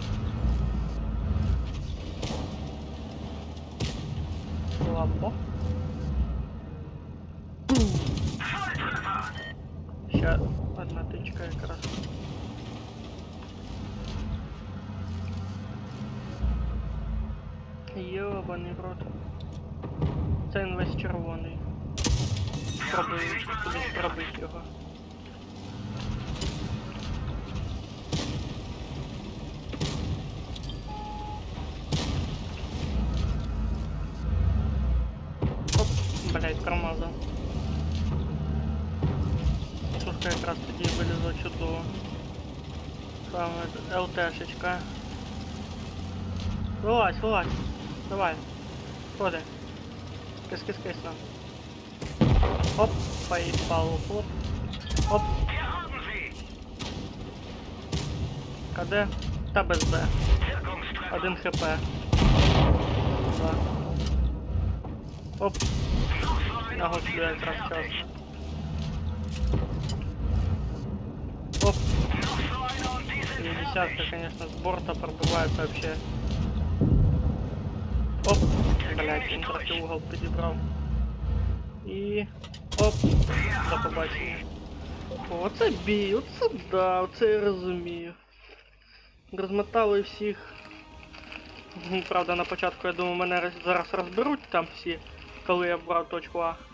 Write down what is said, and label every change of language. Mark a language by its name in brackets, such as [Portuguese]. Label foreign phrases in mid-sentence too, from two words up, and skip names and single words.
[Russian] Слабо. Сейчас одна тычка как раз. [Ukrainian] Ёбаний в рот. Це він весь червоний. Спробую кудись пробити його. Оп, блять, промазав. Сушка якраз тоді вилізла чудово. Саме ЛТшечка. Вилазь, вилазь. Давай. Ходи. Кис-кис-кис нам. Оп, поїбало, хлоп. Оп. [German] Wir haben sie! [Ukrainian] КД. Та без Б. [German] Wirkungstreffer! [Ukrainian] 1 хп. 2. Оп. [German] Noch so ein [Ukrainian] На [German] und [Ukrainian] гостю [German] sie sind [Ukrainian] якраз [German] fertig! [Ukrainian] час. Оп. [German] Noch so einer und die sind [Russian] 50-ка, [German] fertig! [Russian] конечно, с борта пробивает вообще. Оп. [Ukrainian] Блять, він трохи угол підібрав. І... Оп. До побачення. Оце бій, оце да, оце я розумію. Розмотали всіх. Правда, на початку, я думаю, мене зараз розберуть там всі, коли я брав точку А.